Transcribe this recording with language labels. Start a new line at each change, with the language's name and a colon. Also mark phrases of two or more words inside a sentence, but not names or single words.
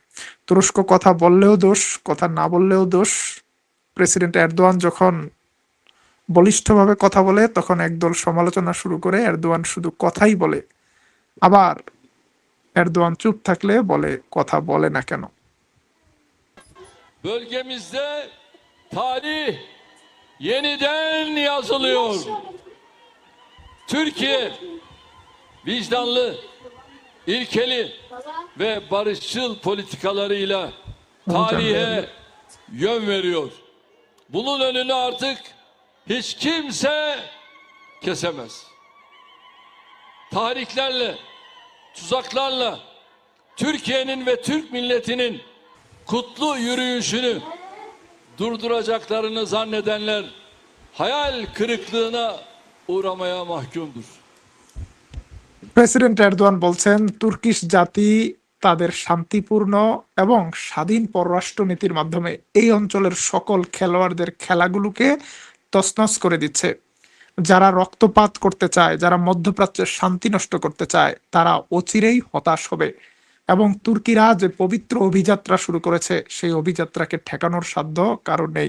Bangla: তুরস্ক কথা বললেও দোষ, কথা না বললেও দোষ। প্রেসিডেন্ট এরদোয়ান যখন বলিষ্ঠভাবে কথা বলে তখন একদল সমালোচনা শুরু করে এরদোয়ান শুধু কথাই বলে, আবার এরদোয়ান চুপ থাকলে বলে কথা বলে না কেন।
Turkish: Bölgemizde tarih yeniden yazılıyor. Türkiye vicdanlı, ilkeli ve barışçıl politikalarıyla tarihe yön veriyor. Bunun önünü artık hiç kimse kesemez. Tahriklerle, tuzaklarla Türkiye'nin ve Türk milletinin kutlu yürüyüşünü durduracaklarını zannedenler hayal kırıklığına uğramaya mahkumdur.
Bangla: প্রেসিডেন্ট এরদোয়ান বলছেন তুর্কিশ জাতি তাদের শান্তিপূর্ণ এবং স্বাধীন পররাষ্ট্র নীতির মাধ্যমে এই অঞ্চলের সকল খেলোয়াড়দের খেলাগুলোকে তছনছ করে দিচ্ছে। যারা রক্তপাত করতে চায়, যারা মধ্যপ্রাচ্যের শান্তি নষ্ট করতে চায়, তারা অচিরেই হতাশ হবে এবং তুর্কিরা যে পবিত্র অভিযাত্রা শুরু করেছে সেই অভিযাত্রাকে ঠেকানোর সাধ্য কারো নেই।